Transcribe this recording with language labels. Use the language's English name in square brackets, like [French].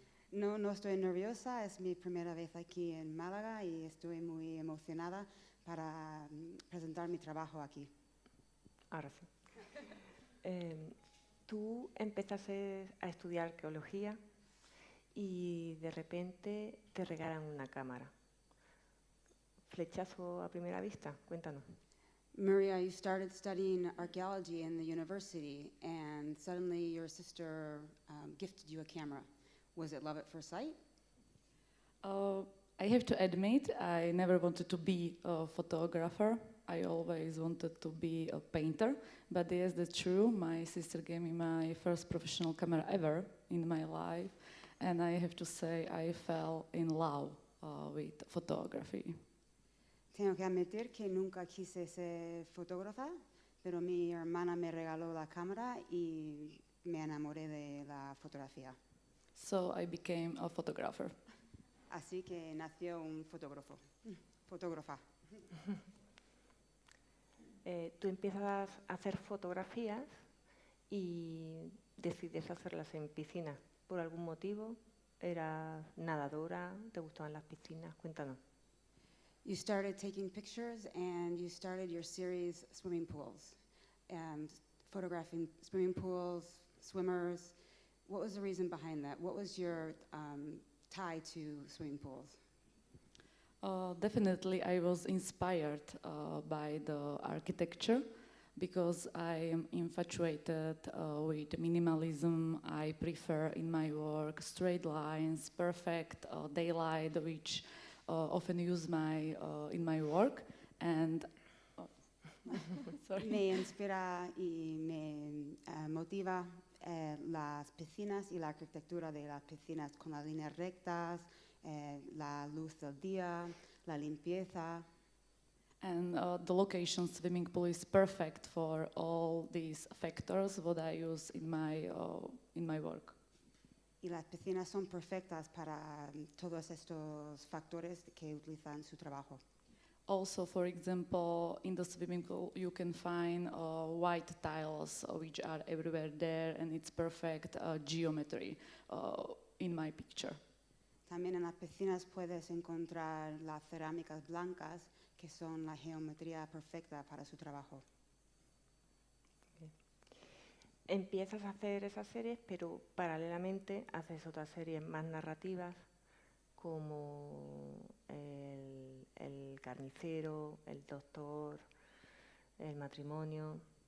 [Spanish] No estoy nerviosa, es mi primera vez aquí en Málaga y estoy muy emocionada para presentar mi trabajo aquí. Ahora sí. Tú empezaste a estudiar arqueología y de repente te regalan una cámara. ¿Flechazo a primera vista? Cuéntanos. [English] Maria, you started studying archaeology in the university and suddenly your sister gifted you a camera. Was it love at first sight? I have to admit, I never wanted to be a photographer. I always wanted to be a painter. But yes, that's true. My sister gave me my first professional camera ever in my life. And I have to say, I fell in love with photography. [Spanish] Tengo que admitir que nunca quise ser fotógrafa, pero mi hermana me regaló la cámara y me enamoré de la fotografía. [English] So I became a photographer. [Spanish] Así que nació un fotógrafo, fotógrafa. Tú empiezas a hacer fotografías y decides hacerlas en piscina. ¿Por algún motivo? ¿Eras nadadora? ¿Te gustaban las piscinas? Cuéntanos. [English] You started taking pictures and you started your series swimming pools, and photographing swimming pools, swimmers. What was the reason behind that? What was your tie to swimming pools? Definitely, I was inspired by the architecture because I am infatuated with minimalism. I prefer in my work straight lines, perfect daylight, which often use in my work. And [Spanish] me inspira y me motiva las piscinas y la arquitectura de las piscinas con las líneas rectas, la luz del día, la limpieza. [English] And the location swimming pool is perfect for all these factors what I use in my work. [Spanish] Y las piscinas son perfectas para todos estos factores que utilizan en su trabajo. [English] Also, for example, in the swimming pool you can find white tiles which are everywhere there, and it's perfect geometry in my picture. [Spanish] También en las piscinas puedes encontrar las cerámicas blancas que son la geometría perfecta para su trabajo. Bien. Empiezas a hacer esas series, pero paralelamente haces otras series más narrativas como el carnicero, el doctor, el matrimonio.